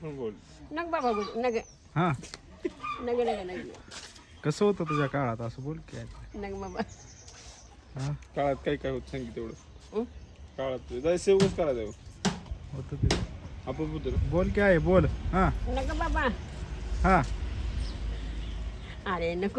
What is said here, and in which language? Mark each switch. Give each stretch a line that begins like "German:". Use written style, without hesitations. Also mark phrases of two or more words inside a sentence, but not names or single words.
Marathi: बोल. नग बाबा बोल नग हा नग नग नग कसं होतं तुझ्या काळात असं बोल की नग बाबा हा काळात काय काय होत सांगितलं तेवढं. हं? काळात जाय सेवच करायचं होतं ते आपण पुत्र. बोल की आहे बोल हा नग बाबा हा अरे नको